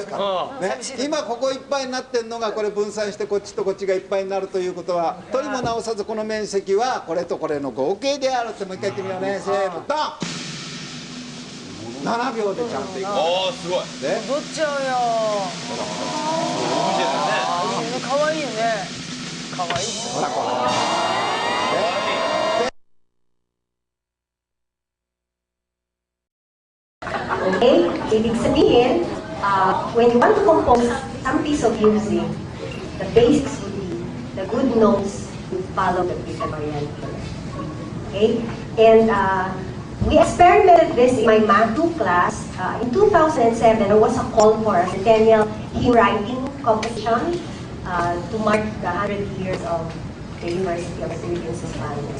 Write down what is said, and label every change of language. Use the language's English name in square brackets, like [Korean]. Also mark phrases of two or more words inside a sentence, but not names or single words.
[Japanese] ね、今ここいっぱいになってんのがこれ分散してこっちとこっちがいっぱいになるということは、取りも直さずこの面積はこれとこれの合計であるってもう一回やってみようね。せーのドン。7秒でちゃんといく。おー、すごい。ね、踊っちゃうよ。かわいいよね。かわいい。ほらほら。 [Filipino] Okay, ibig sabihin, [English] when you want to compose some piece of music, the basics would be the good notes would follow the Pythagorean theorem. Okay, and we experimented this in my Math 2 class. In 2007, there was a call for a centennial hymn writing competition to mark the 100 years of the University of the Philippines Hispanics.